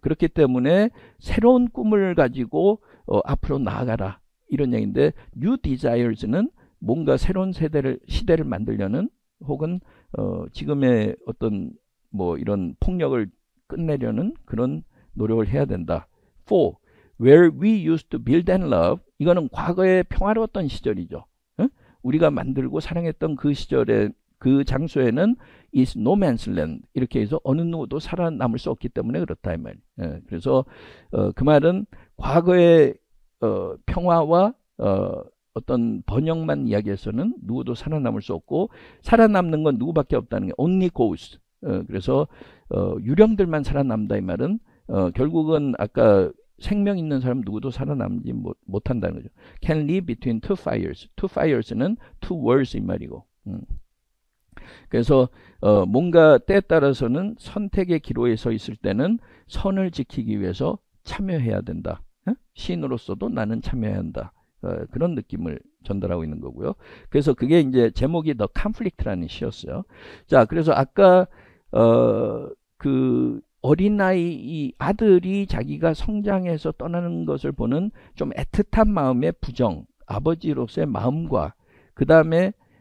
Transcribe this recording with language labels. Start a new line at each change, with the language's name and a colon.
Korean: 그렇기 때문에 새로운 꿈을 가지고 앞으로 나아가라 이런 얘기인데,
English: new desires
Korean: 는 뭔가 새로운 시대를 만들려는 혹은 지금의 어떤 뭐 이런 폭력을 끝내려는 그런 노력을 해야 된다.
English: for where we used to build and love
Korean: 이거는 과거의 평화로웠던 시절이죠. 우리가 만들고 사랑했던 그 시절에 그 장소에는
English: is no man's land
Korean: 이렇게 해서 어느 누구도 살아남을 수 없기 때문에 그렇다 이 말이에요. 그래서 그 말은 과거의 평화와 어떤 번영만 이야기해서는 누구도 살아남을 수 없고 살아남는 건 누구밖에 없다는 게
English: only ghosts.
Korean: 그래서 유령들만 살아남다 이 말은 결국은 아까 생명 있는 사람 누구도 살아남지 못한다는 거죠.
English: Can live between two fires. Two fires는 two worlds
Korean: 이 말이고. 그래서 뭔가 때에 따라서는 선택의 기로에 서 있을 때는 선을 지키기 위해서 참여해야 된다. 시인으로서도 나는 참여해야 한다. 그런 느낌을 전달하고 있는 거고요. 그래서 그게 이제 제목이 The Conflict라는 시였어요. 자, 그래서 아까 그 어린아이 이 아들이 자기가 성장해서 떠나는 것을 보는 좀 애틋한 마음의 부정, 아버지로서의 마음과 그 다음에